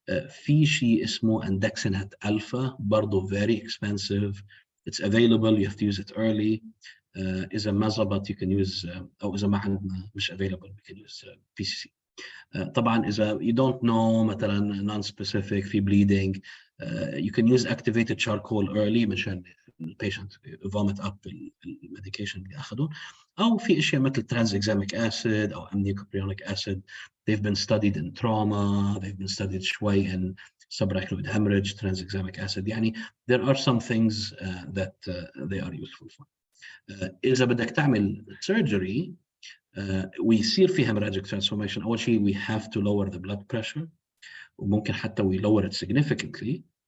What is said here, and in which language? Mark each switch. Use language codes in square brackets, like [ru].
[ar] في شيء اسمه [en] andexanet alpha [ar] برضه [en] very expensive. It's available. You have to use it early. [ar] إذا ما زبط [en] you can use [ar] أو إذا ما عندنا مش [en] available we can use PCC. [ar] طبعا إذا [en] you don't know [ar] مثلا [en] non-specific [ar] في [en] bleeding, you can use activated charcoal early [ar] مشان البيشنت [en] vomit up [ar] الميديكيشن اللي أخذوه، أو في أشياء مثل tranexamic acid أو aminocaprionic acid. [en] They've been studied in trauma, they've been studied [ar] شوي [en] in subarachnoid hemorrhage, tranexamic acid. [ar] يعني [en] there are some things that they are useful for. [ar] إذا بدك تعمل [en] surgery [ar] ويصير في [en] hemorrhagic transformation، [ar] أول شيء [en] we have to lower the blood pressure، [ar] وممكن حتى [en] we lower it significantly.